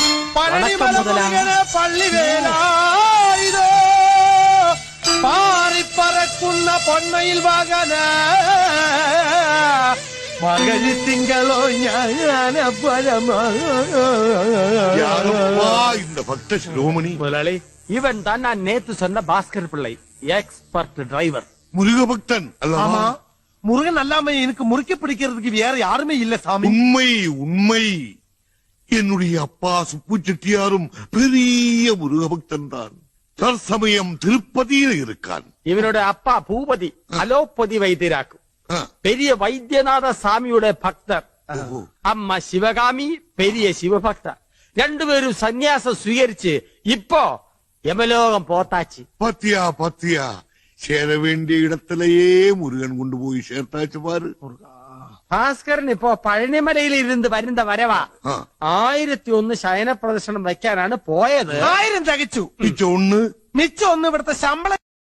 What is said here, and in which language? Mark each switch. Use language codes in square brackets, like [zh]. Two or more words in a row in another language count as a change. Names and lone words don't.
[ml] പഴനിമല മുരുകനെ പള്ളി വേലായുധോ പാറിപ്പറക്കുന്ന പൊന്മയിൽ വാകന മകരി തിങ്കളോ [ta] இந்த பக்த சிரோமணி முதலாளி இவன் தான் நான் நேத்து சொன்ன பாஸ்கர் பிள்ளை [en] expert driver [ta] முருக பக்தன் அல்லவா? ஆமா, முருகன் அல்லாம எனக்கு முறுக்கி பிடிக்கிறதுக்கு வேற யாருமே இல்ல சாமி. உண்மை உண்மை. என்னுடைய அப்பா சுப்பு செட்டியாரும் பெரிய முருக பக்தன் தான். தற்சமயம் திருப்பதியில் இருக்கான். இவனோட அப்பா பூபதி அலோபதி வைத்தியராக்கும் பெரிய வைத்தியநாத சாமியோட பக்தர். அம்மா சிவகாமி பெரிய சிவபக்தர். [ml] രണ്ടുപേരും സന്യാസം സ്വീകരിച്ച് ഇപ്പോ യമലോകം പോത്താച്ച്. [ta] பாத்தியா பாத்தியா, சேர வேண்டிய இடத்திலேயே முருகன் கொண்டு போய் சேர்த்தாச்சு பாரு. [ml] ഭാസ്കരൻ ഇപ്പോ പഴനിമലയിൽ ഇരുന്ന് വരുന്ന വരവാ. 1001 ശയന പ്രദർശനം വയ്ക്കാനാണ് പോയത്. 1000 തികച്ചു. [ta] மிச்சம் ஒண்ணு [ml] മിച്ചം ഒന്ന് ഇവിടുത്തെ ശമ്പളം